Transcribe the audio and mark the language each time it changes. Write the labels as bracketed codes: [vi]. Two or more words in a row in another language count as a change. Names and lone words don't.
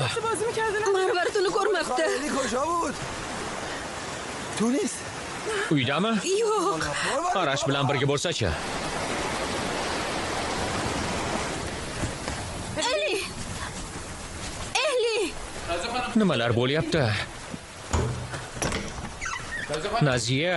[uz] Marvarid uni ko'rmabdi. [fa] کجا بود؟ تو نیست. [uz] Uydami? Yo'q. Arash bilan birga bo'lsa-chi? Ehli. Nimalar bo'lyapti? Naziya.